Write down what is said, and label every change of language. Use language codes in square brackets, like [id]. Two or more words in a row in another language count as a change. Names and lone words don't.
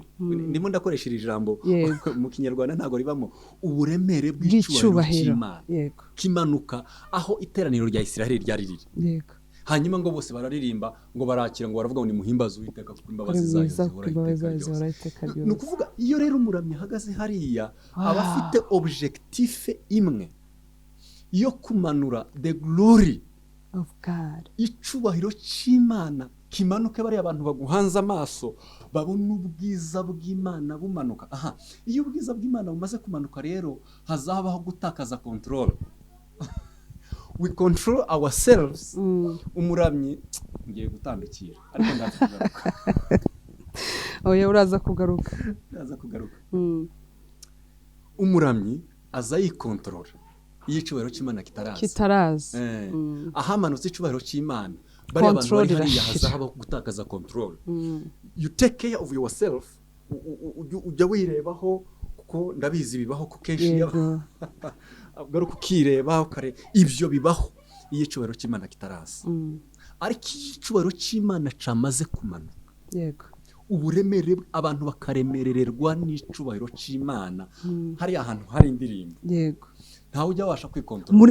[rw] Ndimo ndakoresha iri jambo mu Kinyarwanda ntago ribamo uburemere bw'icubahiro c'Imana kimanuka aho iteraniro rya Isiraheli ryari riri. Hanyuma ngo bose bararirimba, ngo barakira, ngo baravuga ngo ni muhimbaza Uwiteka kuko imbabazi zayo zihora iteka ryose. Ni ukuvuga iyo rero umuramyi ahagaze hariya aba afite objectif imwe yo kumanura [en] the glory of God, [rw] icubahiro c'Imana kimanuke bari abantu baguhanze amaso babona ubwiza bw'Imana bumanuka. Iyo ubwiza bw'Imana bumaze kumanuka rero hazabaho gutakaza control. [en] We control ourselves. [rw] Umuramyi ngiye gutandukira ariko ndaza kugaruka. Oya uraza kugaruka. Umuramyi aza yikontorora iyo icubahiro c'Imana kitaraza. Ahamanutse icubahiro c'Imana bari abantu bari hariya hazabaho gutakaza control. [en] You take care of yourself. [rw] Ujya wirebaho kuko ndabizi bibaho ko kenshi garuka ukireba ukare ibyo bibaho iyo icubahiro c'Imana kitaraza. Ariko icubahiro c'Imana camaze kumanuka, uburemere abantu bakaremerererwa n'icubahiro c'Imana hariya ahantu hari indirimbo, ntawe ujya wabasha kwikontorora